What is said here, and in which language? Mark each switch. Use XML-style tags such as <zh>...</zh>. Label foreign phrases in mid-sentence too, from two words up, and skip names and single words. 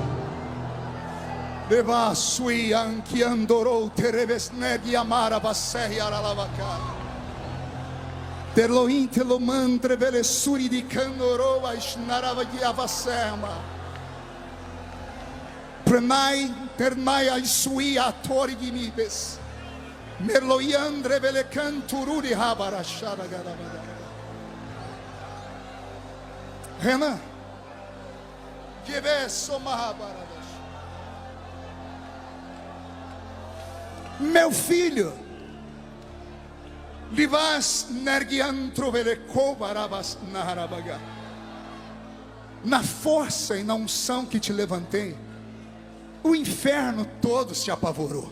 <pt>Deva sui anki andorou terebesnegi amara vasei aralavaka. Terloin telomandre velesuri di candorou ashnarava avasema. Prenai ternai ai sui atori gimibes. Merloiandre vele cantururi habarashara garavada. Renan, meu filho, na força e na unção que te levantei, o inferno todo se apavorou.</pt>